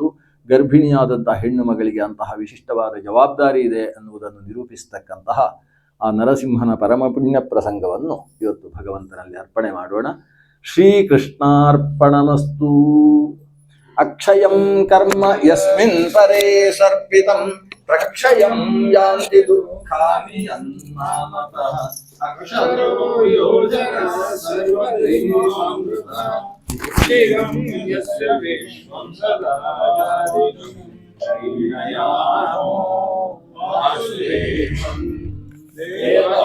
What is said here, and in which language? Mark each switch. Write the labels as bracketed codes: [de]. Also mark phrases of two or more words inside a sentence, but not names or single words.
[kn] ಗರ್ಭಿಣಿಯಾದಂತಹ ಹೆಣ್ಣು ಮಗಳಿಗೆ ಅಂತಹ ವಿಶಿಷ್ಟವಾದ ಜವಾಬ್ದಾರಿ ಇದೆ ಅನ್ನುವುದನ್ನು ನಿರೂಪಿಸತಕ್ಕಂತಹ ಆ ನರಸಿಂಹನ ಪರಮ ಪುಣ್ಯ ಪ್ರಸಂಗವನ್ನು ಇವತ್ತು ಭಗವಂತನಲ್ಲಿ ಅರ್ಪಣೆ ಮಾಡೋಣ. [sa] ಶ್ರೀಕೃಷ್ಣಾರ್ಪಣಮಸ್ತು. ಅಕ್ಷಯಂ ಕರ್ಮ ಯಸ್ಮಿನ್ ಪರೇ ಸರ್ಪಿತಂ ಪ್ರಕ್ಷಯಂ ಯಾಂತಿ ದುಃಖಾನಿ ಅನ್ನಾಮತಃ ಅಕ್ಷರೋ ಯೋಜನ ಸರ್ವದೇವಾಮೃತ ಶ್ರೀರಂ ಯಸ್ಯ ವಿಶ್ವಂ ಸದಾ ಶ್ರೀನಯಾಮೋ ವಾಸುದೇವಂ